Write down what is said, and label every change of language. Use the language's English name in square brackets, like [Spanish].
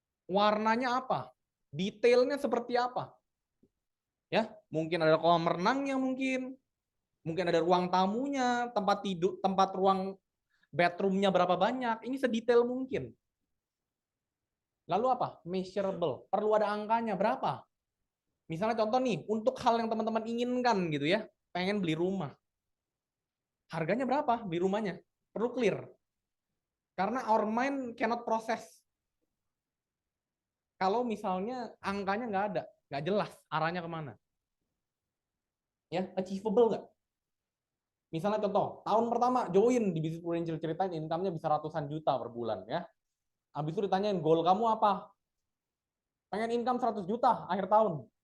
[Indonesian] Warnanya apa? Detailnya seperti apa? Ya, mungkin ada kolam renangnya mungkin ada ruang tamunya, tempat tidur, tempat ruang bedroomnya berapa banyak. Ini sedetail mungkin. Lalu apa? Measurable. Perlu ada angkanya berapa? Misalnya contoh nih, untuk hal yang teman-teman inginkan gitu ya, pengen beli rumah. Harganya berapa beli rumahnya? Perlu clear. [English] Karena our mind cannot process. [Indonesian] Kalau misalnya angkanya nggak ada, nggak jelas arahnya kemana. Ya, achievable nggak? Misalnya contoh, tahun pertama join di Business Angel, ceritain income-nya bisa ratusan juta per bulan ya. Habis itu ditanyain, goal kamu apa? Pengen income 100 juta akhir tahun.